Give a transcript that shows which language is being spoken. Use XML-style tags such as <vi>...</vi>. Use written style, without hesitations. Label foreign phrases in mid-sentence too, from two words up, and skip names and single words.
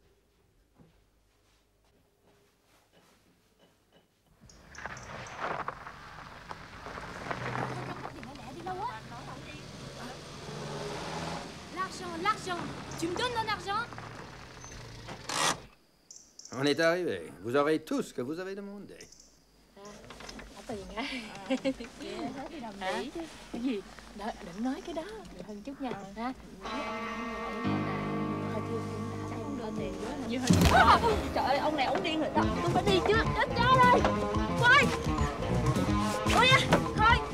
<fr>L'argent. Tu me donnes mon argent? On est arrivé. Vous aurez tout ce que vous avez demandé.</fr> <vi>Tiền á. Đi làm Mỹ chứ. Cái gì? Đợi, đừng nói cái đó. Đợi hơn chút nha. Ha? Hơi trời ơi, ông này ổng điên rồi đó. Tôi phải đi chứ. Chết cha rồi. Thôi. Ôi á, thôi.</vi>